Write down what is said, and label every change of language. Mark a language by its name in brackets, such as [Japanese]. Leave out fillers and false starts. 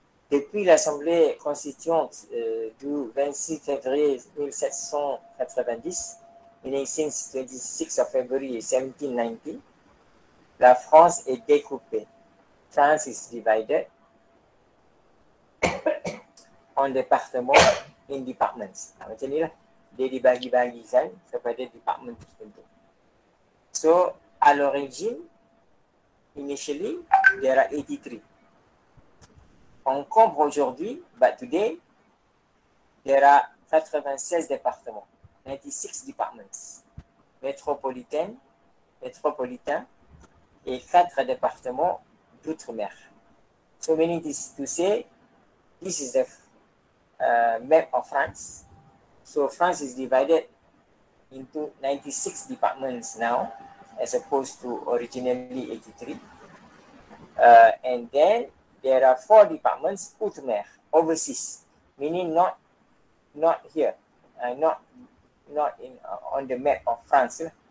[French] Depuis l'Assemblée constituante du 26 février 1790, [English] meaning since 26 of February 1790, [French] la France est découpée. [English] France is divided on département in departments. [Malay] Macam ni lah. Dia dibagi-bagikan kepada department tertentu. [English] So, [French] à l'origine, [English] initially, there are 83. [French] On compte aujourd'hui, [English] but today, there are 96 [French] départements, [English] 96 departments, [French] métropolitains, et 4 départements d'outre-mer. [English] So meaning this to say, this is the map of France. So France is divided into 96 departments now, as opposed to originally 83. And then there are 4 departments outre-mer, overseas, meaning not here, not in on the map of France.